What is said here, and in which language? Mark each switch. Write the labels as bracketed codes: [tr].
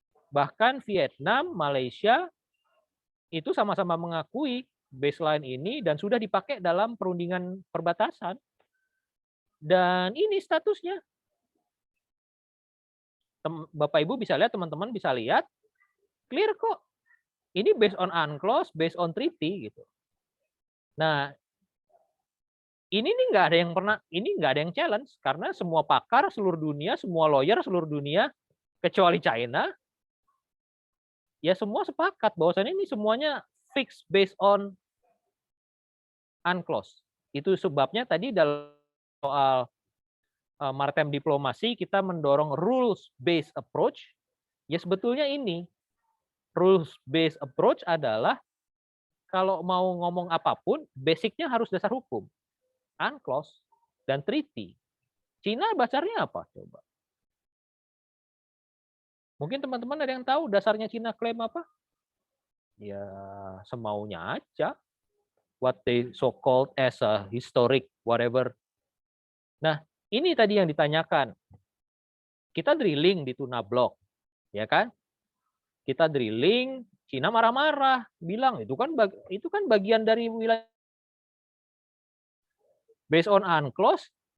[id] Bahkan Vietnam, Malaysia itu sama-sama mengakui baseline ini dan sudah dipakai dalam perundingan perbatasan. Dan ini statusnya. Bapak Ibu bisa lihat, teman-teman bisa lihat, clear kok. Ini [en] based on UNCLOS, based on treaty [id] gitu. Nah, ini nih nggak ada yang challenge karena semua pakar seluruh dunia, semua lawyer seluruh dunia kecuali China, ya semua sepakat bahwasannya ini semuanya [en] fixed based on UNCLOS. [id] Itu sebabnya tadi dalam soal maritime diplomasi kita mendorong [en] rules based approach. [id] Ya sebetulnya ini [en] rules based approach [id] adalah kalau mau ngomong apapun, basicnya harus dasar hukum, UNCLOS dan treaty. Cina dasarnya apa coba? Mungkin teman-teman ada yang tahu dasarnya Cina klaim apa? Ya semaunya aja. [en] What they so called as a historic whatever. [id] Nah, ini tadi yang ditanyakan. Kita drilling di Tuna Block, ya kan? Kita drilling, Cina marah-marah, bilang itu kan bagian dari wilayah [en] based on UNCLOS.